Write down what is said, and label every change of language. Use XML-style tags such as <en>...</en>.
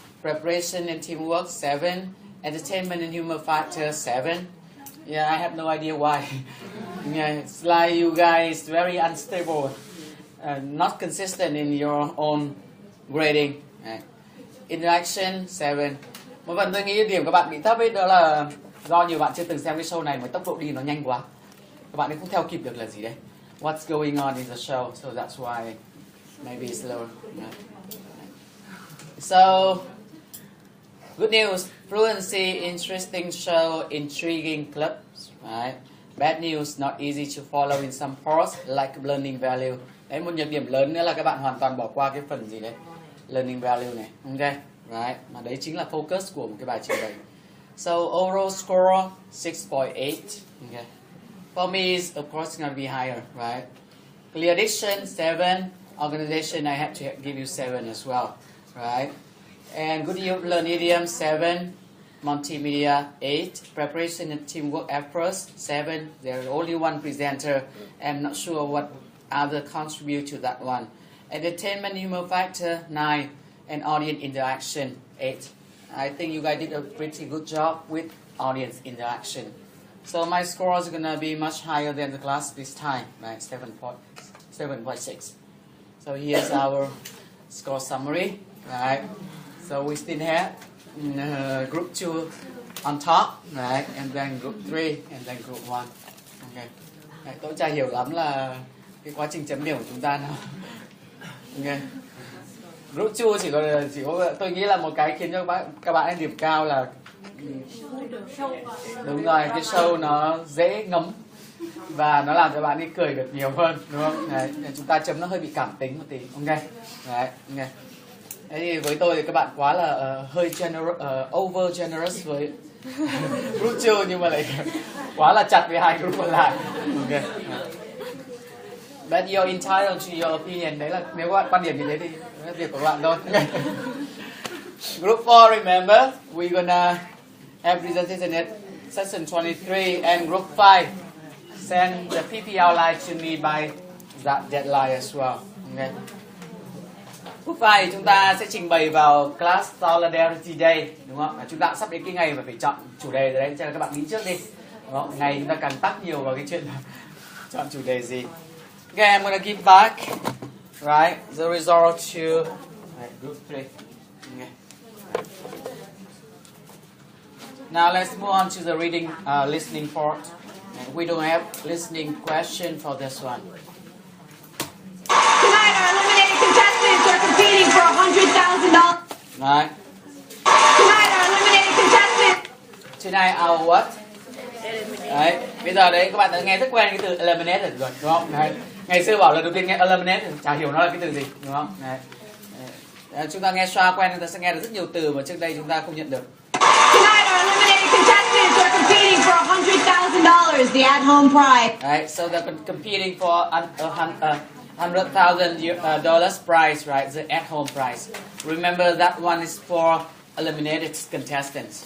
<en>Preparation and teamwork, 7. Entertainment and humor factor, 7. Yeah, I have no idea why. Yeah, it's like you guys very unstable, not consistent in your own grading. Interaction, 7.</en> <vi>Một phần tôi nghĩ điểm các bạn bị thấp ấy đó là do nhiều bạn chưa từng xem cái show này mà tốc độ đi nó nhanh quá. Các bạn ấy không theo kịp được là gì đấy.</vi> <en>What's going on in the show? So that's why maybe it's slower. So Good news, fluency, interesting show, intriguing clips, right? Bad news, not easy to follow in some parts, like learning value.</en> <vi>Đấy, một nhược điểm lớn nữa là các bạn hoàn toàn bỏ qua cái phần gì đấy,</vi> <en>learning value</en> <vi>này, ok, right? Mà đấy chính là focus của một cái bài trình bày.</vi> <en>So overall score 6.8, okay. For me, it's of course gonna be higher, right? Clear diction 7, organization I have to give you 7 as well, right? And good learn idiom 7, multimedia 8, preparation and teamwork efforts 7. There's only one presenter. I'm not sure what other contribute to that one. Entertainment humor factor 9, and audience interaction 8. I think you guys did a pretty good job with audience interaction. So my score is gonna be much higher than the class this time, right? 7.6. So here's our score summary, right? So we still have group 2 on top, right? And then group 3, and then group 1. Okay.</en> <vi>Đấy, tôi chả hiểu lắm là cái quá trình chấm điểm của chúng ta nào. Okay. Group 2 chỉ có tôi nghĩ là một cái khiến cho các bạn ấy điểm cao là đúng rồi, cái show nó dễ ngấm và nó làm cho bạn ấy cười được nhiều hơn, đúng không? Đấy, chúng ta chấm nó hơi bị cảm tính một tí, ok? Đấy, ok. Thế thì với tôi thì các bạn quá là hơi</vi> <en>over generous</en> <vi>với group 2 nhưng mà lại quá là chặt với hai group còn lại, ok?</vi> <en>But you're entitled to your opinion.</en> <vi>Đấy là nếu các bạn quan điểm như thế thì là việc của các bạn thôi.</vi> <en>Group 4, remember, we're gonna have presentation at session 23, and group 5 send the PP outline to me by that deadline as well. Okay.</en> <vi>Group 5 chúng ta sẽ trình bày vào class Solidarity Day, đúng không? Chúng ta sắp đến cái ngày mà phải chọn chủ đề rồi đấy, cho nên các bạn nghĩ trước đi, đúng không? Ngày chúng ta càng tắc nhiều vào cái chuyện chọn chủ đề gì.</vi> <en>Okay, I'm gonna give back, right, the result to group 3. Okay. Now let's move on to the reading, listening part. We don't have listening question for this one. Tonight, our eliminated contestants are competing for $100,000. Right. Tonight, our eliminated contestants. Tonight, our what?</en> <vi>Đấy, bây giờ đấy các bạn đã nghe rất quen cái từ eliminate rồi, đúng không? Đấy. Ngày xưa bảo là đầu tiên nghe eliminate chả hiểu nó là cái từ gì, đúng không? Đấy. Đấy. Chúng ta nghe xoa quen, chúng ta sẽ nghe được rất nhiều từ mà trước đây chúng ta không nhận được.</vi> <en>Tonight, our eliminated contestants are competing for $100,000, the at-home prize. Right, so they're competing for $100,000 prize, right? The at-home prize. Remember that one is for eliminated contestants.</en>